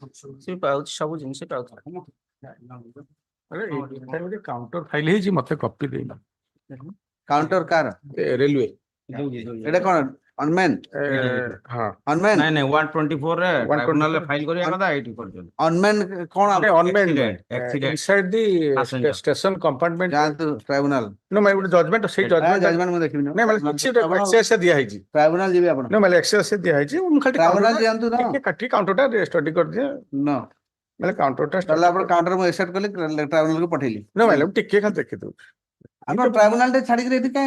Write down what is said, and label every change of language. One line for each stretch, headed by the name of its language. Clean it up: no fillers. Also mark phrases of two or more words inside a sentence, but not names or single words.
Odia: ସେ ପାଉଛି ସବୁ ଜିନିଷ ପାଉଛି କାଉଣ୍ଟର ଫାଇଲ ହେଇଛି ମତେ କପି ଦେଇନ କାଉଣ୍ଟର କାର ରେଲୱେ ଏଟା କଣ ଅନମ୍ୟାନ ହଁ ଅନମ୍ୟାନ ନାଇଁ ନାଇଁ 124 ରେ ଟ୍ରାଇବ୍ୟୁନାଲ ରେ ଫାଇଲ କରିବା କଥା ଏଇଠି କରୁଛନ୍ତି ଅନମ୍ୟାନ କଣ
English: inside the station compartment
Odia: ଯାଆନ୍ତୁ ଟ୍ରାଇବ୍ୟୁନାଲ
English: no my
Odia: ଗୋଟେ ଜଜମେଣ୍ଟ ସେଇ ଜଜମେଣ୍ଟ ଜଜମେଣ୍ଟ ମୁଁ ଦେଖିବି ନାଇଁ ମାନେ କିଛି ଏକ୍ସେସ ଦିଆ ହେଇଛି ଟ୍ରାଇବ୍ୟୁନାଲ ଯିବେ ଆପଣ no ମାନେ ଏକ୍ସେସ ଦିଆ ହେଇଛି ମୁଁ ଖାଲି ଟ୍ରାଇବ୍ୟୁନାଲ ଯାଆନ୍ତୁ ନା ଟିକେ କାଟି କାଉଣ୍ଟରଟା ଷ୍ଟଡି କରିଦିଏ ନ ମାନେ କାଉଣ୍ଟରଟା ତାହେଲେ ଆପଣ କାଉଣ୍ଟର ମୁଁ ଏକ୍ସେପ୍ଟ କଲି ଟ୍ରାଇବ୍ୟୁନାଲକୁ ପଠେଇଲି no ମାନେ ମୁଁ ଟିକେ ଖାଲି ଦେଖିଦଉଛି ଆପଣ ଟ୍ରାଇବ୍ୟୁନାଲ ଟେ ଛାଡିକି ଏଠି କାଇଁ